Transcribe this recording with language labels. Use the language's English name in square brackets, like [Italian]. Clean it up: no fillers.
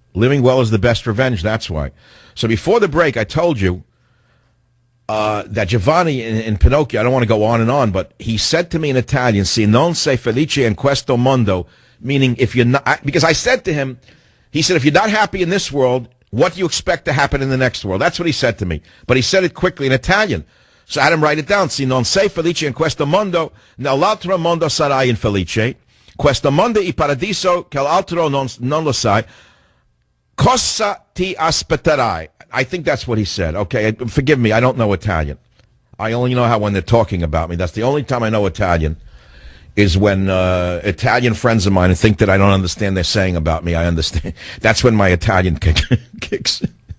[English] Living well is the best revenge, that's why. So before the break, I told you that Giovanni in Pinocchio, I don't want to go on and on, but he said to me in Italian, [Italian] "Si non sei felice in questo mondo," [English] meaning if you're not, because I said to him, he said, if you're not happy in this world, what do you expect to happen in the next world? That's what he said to me. But he said it quickly in Italian. So I had him write it down. [Italian] "Si non sei felice in questo mondo, nell'altro mondo sarai infelice. Questo mondo è paradiso, che l'altro non lo sai. Cosa ti aspetterai?" [English] I think that's what he said. Okay, forgive me, I don't know Italian. I only know how when they're talking about me. That's the only time I know Italian, is when Italian friends of mine think that I don't understand they're saying about me. I understand. That's when my Italian kicks in.